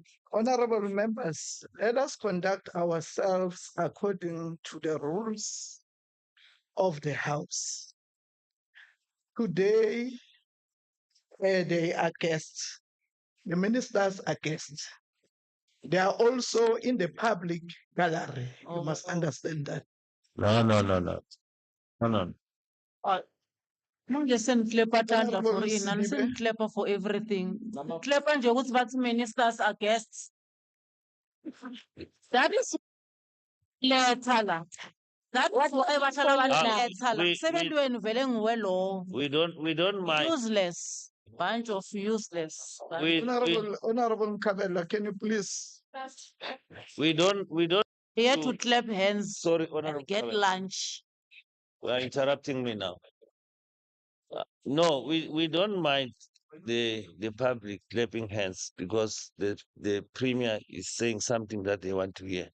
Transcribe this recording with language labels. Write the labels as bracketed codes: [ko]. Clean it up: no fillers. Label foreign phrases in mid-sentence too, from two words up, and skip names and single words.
[en] honorable members, let us conduct ourselves according to the rules of the House. Today, they are guests. The ministers are guests. They are also in the public gallery. You must understand that. No. [ss] Manje seniklepa tandla for [en] Honorable [ss] ini, and [en] Sidibe. [ss] seniklepa for everything. Klepa nje ukuthi bathi [en] ministers are guests. That is letter [ss] la. [en] That is whatever [ss] bahlala letter la. we- Sebentu wenu vele nguwe lo. [en] We don't mind. Useless. Bunch of useless. Honorable Mkabela, can you please? We don't Here to clap hands sorry, Honorable and get Kabela. lunch. You are interrupting me now. No, we don't mind the public clapping hands because the premier is saying something that they want to hear.